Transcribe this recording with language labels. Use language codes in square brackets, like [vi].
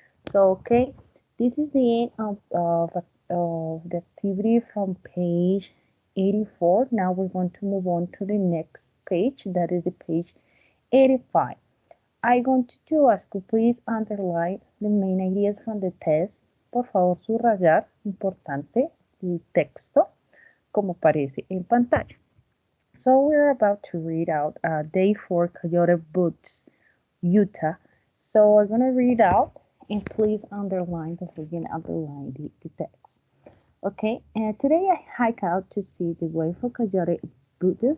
[en] So, okay, this is the end of the activity from page 84. Now we're going to move on to the next page. That is the page 85. I'm going to ask you please underline the main ideas from the test. [es] Por favor, subrayar, importante, el texto, como aparece en pantalla. [en] So we're about to read out day 4, Coyote Buttes, Utah. So I'm going to read out, and please underline, don't forget to underline the text. Okay, and today I hike out to see the wave of Coyote Buttes.